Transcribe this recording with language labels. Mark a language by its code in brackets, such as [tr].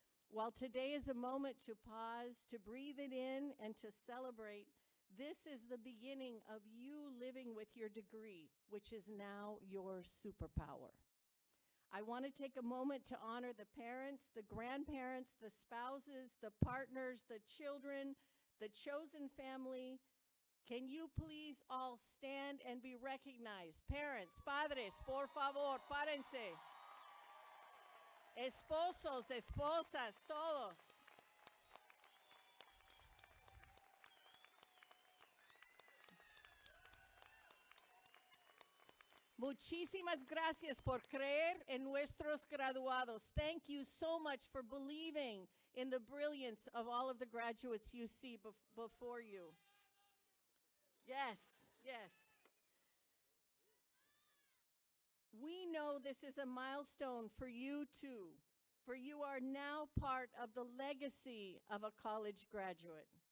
[en] While today is a moment to pause, to breathe it in, and to celebrate, this is the beginning of you living with your degree, which is now your superpower. I want to take a moment to honor the parents, the grandparents, the spouses, the partners, the children, the chosen family. Can you please all stand and be recognized? Parents, [es] padres, por favor, párense. Esposos, esposas, todos. Muchísimas gracias por creer en nuestros graduados. [en] Thank you so much for believing in the brilliance of all of the graduates you see before you. Yes, yes. We know this is a milestone for you too, for you are now part of the legacy of a college graduate.